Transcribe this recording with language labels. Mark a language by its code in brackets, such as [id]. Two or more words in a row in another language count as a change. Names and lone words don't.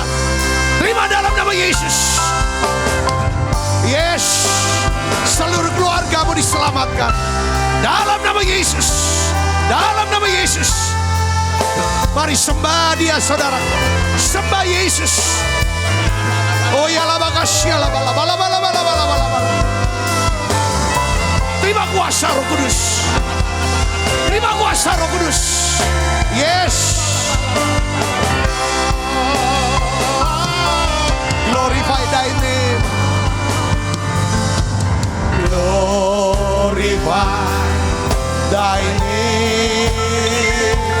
[ms] Terima dalam nama Yesus. Yes, seluruh keluargamu diselamatkan dalam nama Yesus. Dalam nama Yesus. Mari sembah Dia, saudara. Sembah Yesus. Oh ya la makasih la bala bala bala bala bala bala. Terima kuasa Roh Kudus. Terima kuasa Roh Kudus. [en] Yes. Glorify Thy name. Glorify Thy name.